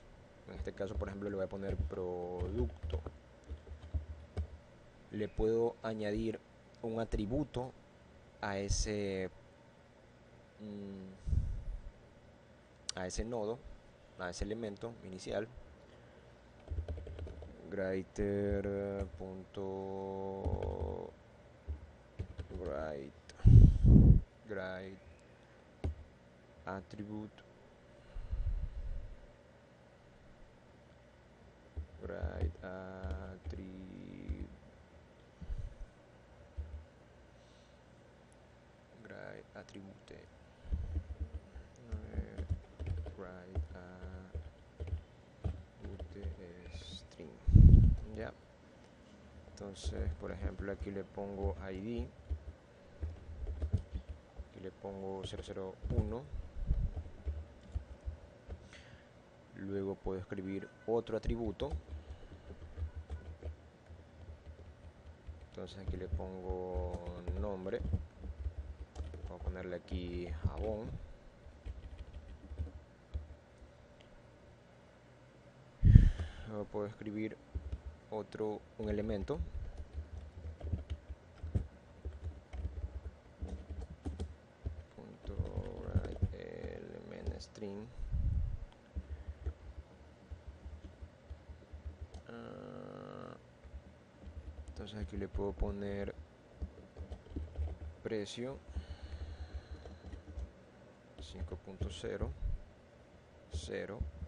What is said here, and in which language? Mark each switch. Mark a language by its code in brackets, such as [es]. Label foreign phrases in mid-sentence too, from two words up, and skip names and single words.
[es] En este caso, por ejemplo, le voy a poner producto. Le puedo añadir un atributo a ese nodo, a ese elemento inicial. [en] Great attribute attribute string. [es] Ya. Entonces, por ejemplo, aquí le pongo ID, aquí le pongo 001. Luego puedo escribir otro atributo. Entonces aquí le pongo nombre. Voy a ponerle aquí jabón. Luego puedo escribir un elemento. [en] Element string. [es] Entonces aquí le puedo poner precio 5.0 0.